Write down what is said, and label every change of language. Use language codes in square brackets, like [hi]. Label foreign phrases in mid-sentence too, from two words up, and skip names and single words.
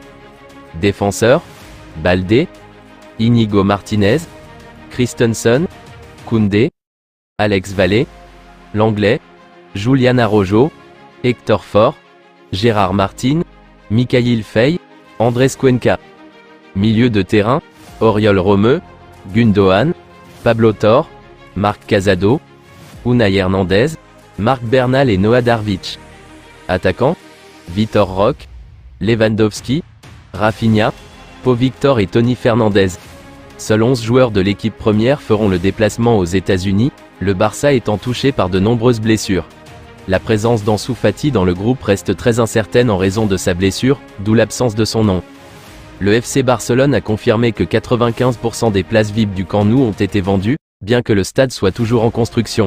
[fr] Défenseurs, Baldé, Inigo Martinez, Christensen, Koundé, Alex Vallée, Langlais, Julian Araujo, Hector Fort, Gérard Martin, Mikhail Faye, Andrés Cuenca. Milieu de terrain, Oriol Romeu, Gundogan, Pablo Torre, Marc Casado, Unai Hernandez, Marc Bernal et Noah Darvic. Attaquant, Vitor Roque, Lewandowski, Rafinha, Pau Victor et Tony Fernandez. Seuls 11 joueurs de l'équipe première feront le déplacement aux États-Unis, le Barça étant touché par de nombreuses blessures. La présence d'Ansu Fati dans le groupe reste très incertaine en raison de sa blessure, d'où l'absence de son nom. Le FC Barcelone a confirmé que 95% des places VIP du Camp Nou ont été vendues, bien que le stade soit toujours en construction.